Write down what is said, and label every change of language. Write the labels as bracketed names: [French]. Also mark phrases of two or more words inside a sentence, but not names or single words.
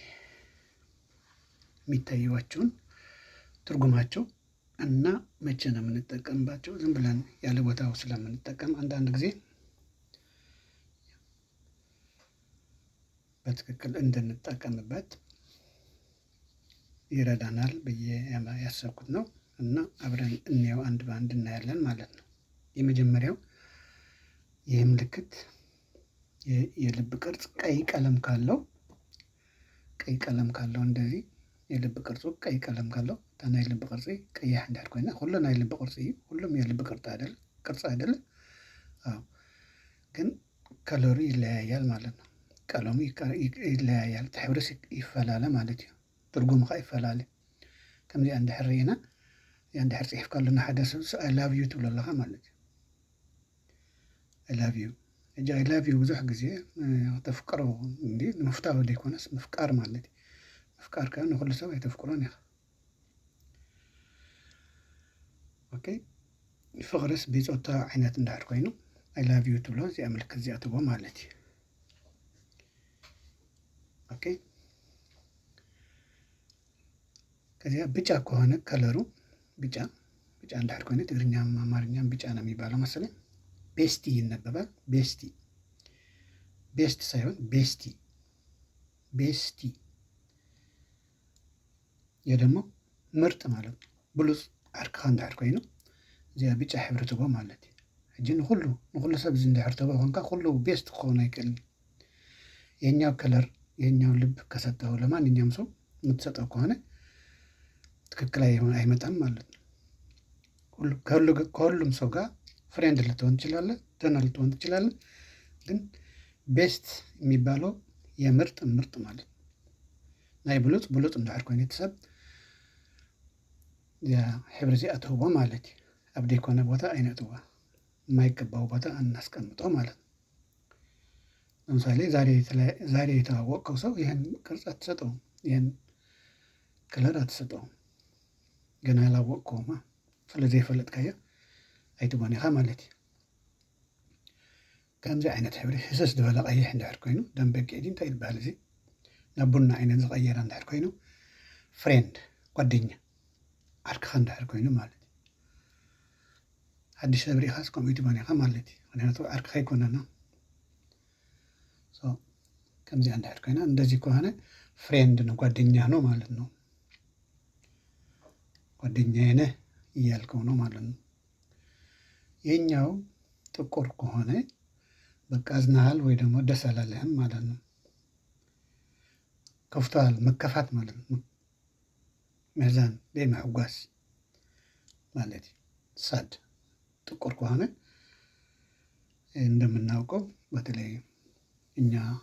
[Amharic] የሚታዩዋቸውን ትርጉማቸው እና መቼ ነው የምንጠቀምባቸው ዝም ብለን ያለ ቦታው ስለምንጠቀም አንዳንድ ጊዜ በትክክል እንድንጠቀምበት ይረዳናል ብዬ ያሰብኩት ነው እና አብረን እንየው አንድ በአንድ እናያለን ማለት ነው። የመጀመሪያው ይህ ምልክት የልብ ቅርጽ ቀይ ቀለም ካለው እንደዚህ የልብ ቅርጹ ቀይ ቀለም ካለው [Tigrinya] ታና የልብ ቅርጽ ቀያሕ እንድሕር ኮይና ሁሉ ናይ ልብ ቅርጽ እዩ። [Amharic] ሁሉም የልብ ቅርጽ አይደለም። አዎ ግን ከለሩ ይለያያል ማለት ነው። ቀለሙ ይለያያል [Tigrinya] ሕብሪ ይፈላለ ማለት እዩ። ትርጉሙ ከዓ ይፈላለ ከምዚኣ እንድሕር ሪኢና እንድሕር ፅሒፍካሉ ንሓደ ሰብ [English] I love you [Tigrinya] ትብሎ ኣለኻ ማለት እዩ። [English] I love you [Tigrinya] እጂ [English] I love you [Tigrinya] ብዙሕ ግዜ ተፍቅሮ እንዲ ንምፍታው ዘይኮነስ ምፍቃር ማለት እዩ። ምፍቃር ከዓ ንኩሉ ሰብ ኣይተፍቅሮን ኢኻ። ኦኬ ፍቅርስ ብፆታዊ ዓይነት እንድሕር ኮይኑ [English] I love you [Tigrinya] ትብሎ እዚኣ ምልክት እዚኣ ትቦ ማለት እዩ። ኦኬ [Amharic] ከዚያ ብጫ ከሆነ ከለሩ [Tigrinya] ብጫ እንድሕር ኮይኑ [Amharic] ትግርኛም አማርኛም ብጫ ነው የሚባለው መሰለኝ። ቤስቲ ይነበባል። ቤስት ሳይሆን ቤስቲ ይህ ደግሞ ምርጥ ማለት ነው። [Tigrinya] ብሉፅ ዓርክኻ እንድሕር ኮይኑ እዚኣ ብጫ ሕብሪ ትቦ ማለት እዩ። ሕጂ ንኩሉ ሰብ እንድሕር ትቦ ኮንካ ኩሉ ቤስት ክኸውን አይክእልን። [Amharic] የኛው ከለር የኛው ልብ ከሰጠው ለማንኛውም ሰው የምትሰጠው ከሆነ ትክክል አይመጣም ማለት ነው። ከሁሉም ሰው ጋር ፍሬንድ ልትሆን ትችላለህ፣ ደህና ልትሆን ትችላለህ። ግን ቤስት የሚባለው የምርጥ ማለት ነው። [Tigrinya] ናይ ብሉፅ እንድሕር ኮይኑ እቲ ሰብ ሕብሪ እዚኣ ትህቦ ማለት እዩ። ኣብ ዘይኮነ ቦታ ኣይነእትዋ፣ [Amharic] የማይገባው ቦታ አናስቀምጦ ማለት ነው። ለምሳሌ ዛሬ የተዋወቅከው ሰው ይህን ቅርጽ አትሰጠውም፣ ይህን ከለር አትሰጠውም። ገና ያላወቅከውማ [Tigrinya] ስለዘይፈለጥካዮ ኣይትቦን ኢኻ ማለት እዩ። ከምዚ ዓይነት ሕብሪ ህስስ ዝበለ ቀይሕ እንድሕር ኮይኑ ደም በጊዕ እንታይ ይበሃል እዚ ናብ ቡና ዓይነት ዝቀየረ እንድሕር ኮይኑ ፍሬንድ ጓደኛ ዓርክኻ እንድሕር ኮይኑ ማለት እዩ። ሓድሽ ሰብ ሪኢኻስ ከምኡ ትቦን ኢኻ ማለት እዩ። ምክንያቱ ዓርክኻ ኣይኮነና ከምዚኣ እንድሕር ኮይና [Amharic] እንደዚህ ከሆነ ፍሬንድ ነው ጓደኛ ነው ማለት ነው። ጓደኛዬ ነህ እያልከው ነው ማለት ነው። የኛው ጥቁር ከሆነ በቃ አዝናሃል ወይ ደግሞ ደስ አላለህም ማለት ነው። ከፍቶሃል፣ መከፋት ማለት ነው። [Tigrinya] መሕዛን ዘይምሕጓስ ማለት እዩ። [Amharic] ሳድ ጥቁር ከሆነ እንደምናውቀው በተለይ እኛ